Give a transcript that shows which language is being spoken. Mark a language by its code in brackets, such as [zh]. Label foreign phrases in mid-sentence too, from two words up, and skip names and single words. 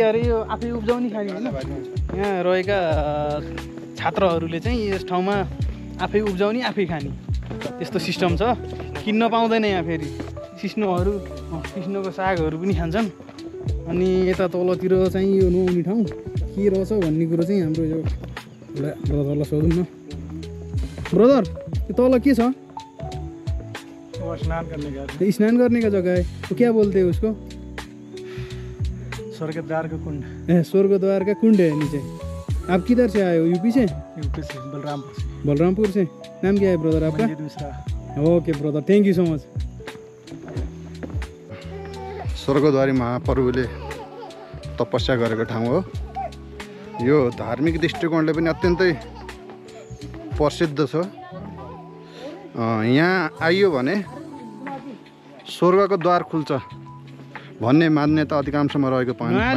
[ne] यो आफै उब्जाउने खाने होइन। यहाँ रहेका छात्रहरूले चाहिँ यस ठाउँमा आफै उब्जाउने आफै खाने त्यस्तो सिस्टम छ। किन्न पाउँदैन यहाँ फेरि। सिस्नोहरू सिस्नोको सागहरू पनि खान्छन्। अनि यता तलतिर चाहिँ यो नुहाउने ठाउँ के रहेछ भन्ने कुरो चाहिँ हाम्रो यो एउटा ब्रदरलाई सोधौँ न। ब्रदर यो तल के छ? [hi] स्नान करने का जगह है। तो क्या बोलते हैं उसको? स्वर्गद्वार का कुंड। स्वर्गद्वार का कुंड है नीचे। आप किधर से आए हो? यूपी से? यूपी से, बलरामपुर से। बलरामपुर से। नाम क्या है ब्रदर आपका? [en] Okay brother, thank you so much. [ne] स्वर्गद्वारी महाप्रभुले तपस्या गरेको ठाउँ हो यो। धार्मिक दृष्टिकोणले पनि अत्यन्तै प्रसिद्ध छ। यहाँ आइयो भने स्वर्गको द्वार खुल्छ भन्ने मान्यता अधिकांशमा रहेको पाइन्छ।